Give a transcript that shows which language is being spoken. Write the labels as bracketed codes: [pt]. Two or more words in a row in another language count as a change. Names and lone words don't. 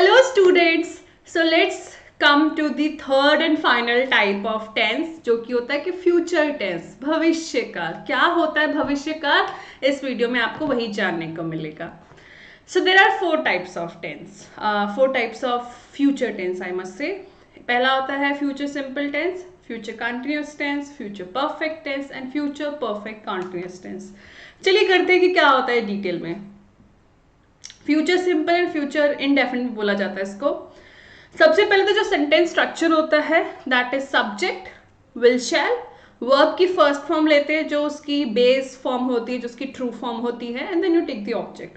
[en] students, so let's come to the third and final type of tense, [hi] जो कि होता है कि [en] future tense, [hi] भविष्य काल. क्या होता है भविष्य काल, इस वीडियो में आपको वही जानने को मिलेगा. [en] So there are four types of tense, four types of future tense I must say. [hi] पहला होता है [en] future simple tense, future continuous tense, future perfect tense and future perfect continuous tense. [hi] चलिए करते हैं कि क्या होता है डिटेल में. [en] future simple and future indefinite [hi] बोला जाता है इसको. सबसे पहले तो जो [en] sentence structure [hi] होता है [en] that is subject, will shall, verb [hi] की [en] first form [hi] लेते हैं जो उसकी [en] base form [hi] होती है, जो उसकी [en] true form [hi] होती है, [en] and then you take the object.